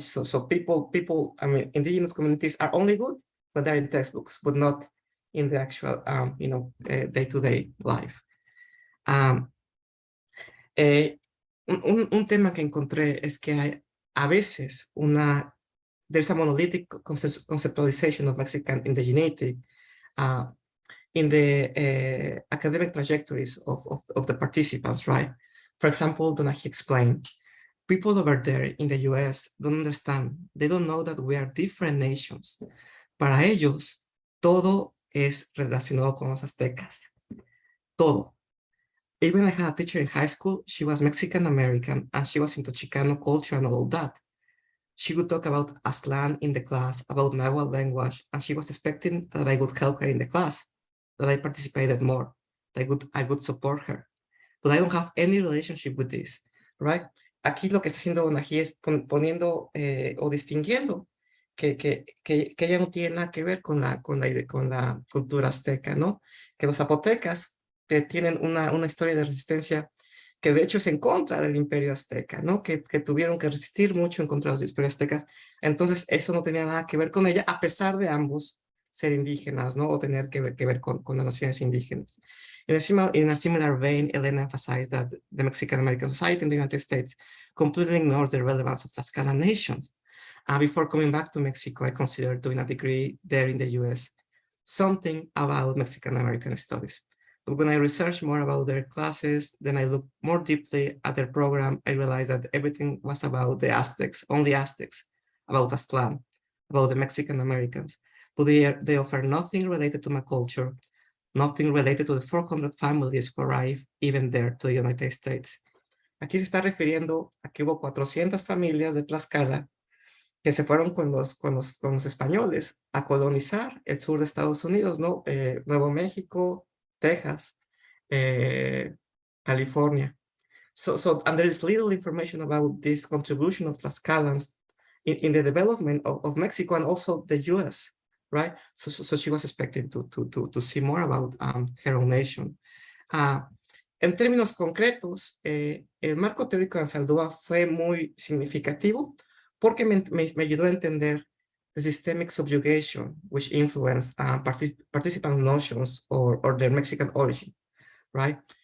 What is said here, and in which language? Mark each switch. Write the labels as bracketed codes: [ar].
[en] So people, I mean, indigenous communities are only good when they're in textbooks, but not in the actual, day-to-day life. [es] Un tema que encontré es que hay a veces [en] there's a monolithic conceptualization of Mexican indigeneity in the academic trajectories of the participants, right? For example, Donají explained, people over there in the US don't understand, they don't know that we are different nations. [es] Para ellos, todo es relacionado con los aztecas. Todo. [en] Even I had a teacher in high school, she was Mexican-American, and she was into Chicano culture and all that. She would talk about Aztlán in the class, about Nahuatl language, and she was expecting that I would help her in the class, that I participated more, that I would support her. But I don't have any relationship with this, right? [es] Aquí lo que está haciendo Donají es poniendo o distinguiendo que ella no tiene nada que ver con la cultura azteca, ¿no? Que los zapotecas tienen una historia de resistencia que de hecho es en contra del imperio azteca, ¿no? Que tuvieron que resistir mucho en contra de los imperios aztecas. Entonces eso no tenía nada que ver con ella, a pesar de ambos ser indígenas, ¿no? O tener que ver con las naciones indígenas. [en] In a similar vein, Elena emphasized that the Mexican-American society in the United States completely ignores the relevance of Tlaxcala nations. Before coming back to Mexico, I considered doing a degree there in the US, something about Mexican-American studies. But when I researched more about their classes, then I looked more deeply at their program, I realized that everything was about the Aztecs, only Aztecs, about Aztlán, about the Mexican-Americans. But they offer nothing related to my culture, nothing related to the 400 families who arrived even there to the United States. [es] Aquí se está refiriendo a que hubo 400 familias de Tlaxcala que se fueron con los españoles a colonizar el sur de Estados Unidos, ¿no? Nuevo México, Texas, California. [en] And there is little information about this contribution of Tlaxcalans in the development of Mexico and also the US, right? So she was expecting to see more about her own nation. [es] En términos concretos, el marco teórico de Anzaldúa fue muy significativo porque me ayudó a entender [en] the systemic subjugation which influenced participant notions or their Mexican origin, right?